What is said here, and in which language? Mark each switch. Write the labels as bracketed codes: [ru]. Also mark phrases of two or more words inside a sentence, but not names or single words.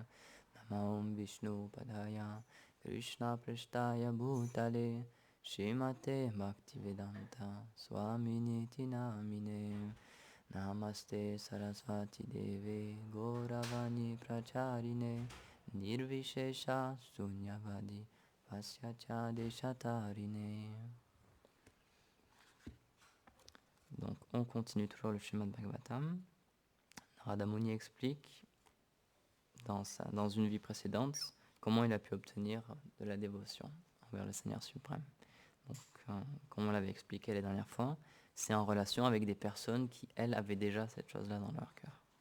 [sa] Namo Vishnu padaya Krishna prasthaya bhutale Shrimate Bhaktivedanta Swaminiti namine. Namaste Saraswati Deve Gauravani Pracharine Nirvishesha Sunyavadi Vasyacha Deshatarine. [fr] Donc on continue toujours le Srimad Bhagavatam. Narada Muni explique dans une vie précédente comment il a pu obtenir de la dévotion envers le Seigneur suprême. Donc, comme on l'avait expliqué la dernière fois, c'est en relation avec des personnes qui, elles, avaient déjà cette chose-là dans leur cœur.